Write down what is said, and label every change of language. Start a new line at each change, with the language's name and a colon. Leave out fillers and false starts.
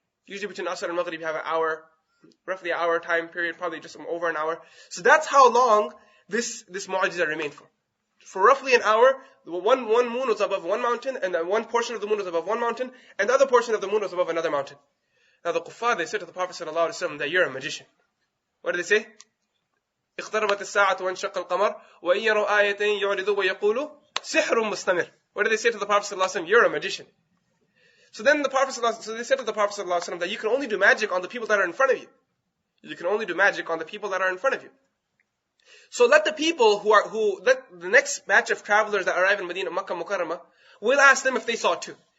English: Usually between Asr and Maghrib you have an hour, roughly an hour time period, probably just over an hour. So that's how long this mu'ajizah remained for. For roughly an hour, one moon was above one mountain, and one portion of the moon was above one mountain, and the other portion of the moon was above another mountain. Now the kuffar, they said to the Prophet ﷺ that you're a magician. What did they say?
Arabic: اقتربت الساعة وانشق القمر وإن يروا آيتين يعرضوا ويقولوا سحر مستمر.
English: What did they say to the Prophet ﷺ? You're a magician. So then they said to the Prophet ﷺ that you can only do magic on the people that are in front of you. You can only do magic on the people that are in front of you. So let the people let the next batch of travelers that arrive in Medina, Makkah Mukarramah, we'll ask them if they saw it too.